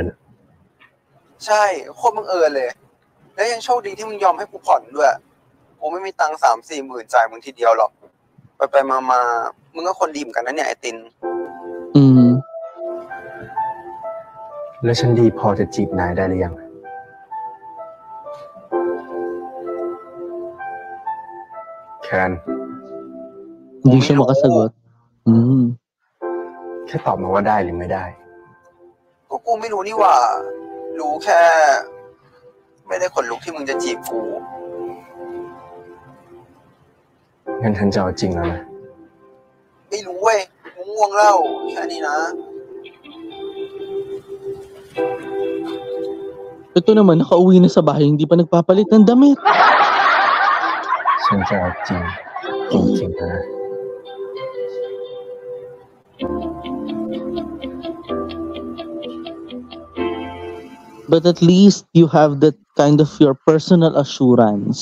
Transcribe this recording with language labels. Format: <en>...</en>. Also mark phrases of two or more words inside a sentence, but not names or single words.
<th>ใช่โคตรบังเอิญเลยแล้วยังโชคดีที่มึงยอมให้กูผ่อนด้วยกูไม่มีตังค์3-4 หมื่นจ่ายมึงทีเดียวหรอกไปมามึงก็คนดีเหมือนกันนะเนี่ยไอติน แล้วฉันดีพอจะจีบนายได้หรือยังแคน</th> <tl>Hindi siya makasagot.</tl> <th>แค่ตอบมาว่าได้หรือไม่ได้ ก็กูไม่รู้นี่ว่ารู้แค่ไม่ได้ขนลุกที่มึงจะจีบกู งั้นฉันจะเอาจริงแล้วนะ ไม่รู้เว้ยกูง่วงแล้วแค่นี้นะ</th> <tl>Ito naman, nakauwi na sa bahay, hindi pa nagpapalit ng damit.</tl> <th>ฉันจะเอาจริงจริงๆนะ</th> <en>But at least you have that kind of your personal assurance.</en>